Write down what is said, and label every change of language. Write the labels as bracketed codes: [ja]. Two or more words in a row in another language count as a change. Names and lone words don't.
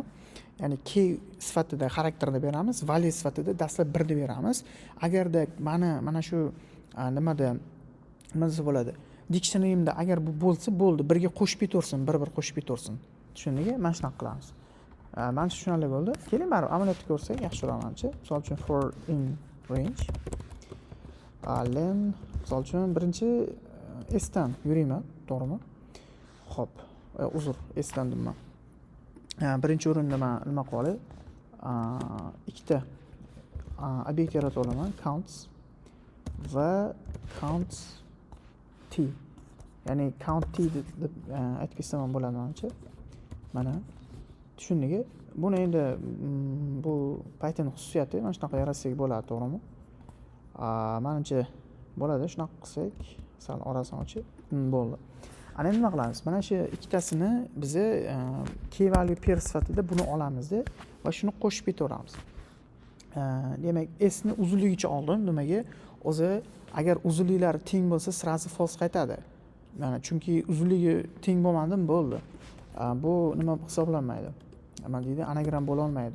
[uz] Ya'ni key sifatida xarakterni beramiz, value sifatida dastlab 1 deb beramiz. Agarda mana shu nima desa bo'ladi? Dictionary'imda agar bu bo'lsa, bo'ldi, birga qo'shib ketaversin, bir qo'shib ketaversin. Tushundingmi? Mana shunaqa qilamiz. Mana tushunarli bo'ldi. Keling, baribir amaliyotda ko'rsak yaxshiroq menimcha. Misol uchun [en] for in range. [uz] Len, misol uchun birinchi s dan yurayman, to'g'rimi? Xo'p, uzr, s dan deyman. Birinchi o'rinda men nima qilay? Ikkita obyekt yaratib olaman, counts va counts t. Ya'ni count t deb aytib ketsam ham bo'ladi menimcha. Mana tushundingmi? Buni endi bu Python xususiyati, mana shunaqa yaratsak bo'ladi, to'g'rimi? Menimcha bo'ladi, shunaqa qilsak, sal orasini ochib, bo'ldi. Ana nima qilamiz? Mana shu ikkitasini biz [en] key value pair [uz] sifatida buni olamizda va shuni qo'shib ketaveramiz. Demak, s ni uzunligicha oldim. Nimaga? O'zi agar uzunliklari teng bo'lsa, sirazi false qaytadi. Mana chunki uzunligi teng bo'lmadim, bo'ldi. Bu nima hisoblanmaydi? Nima deydi? Anagram bo'la olmaydi.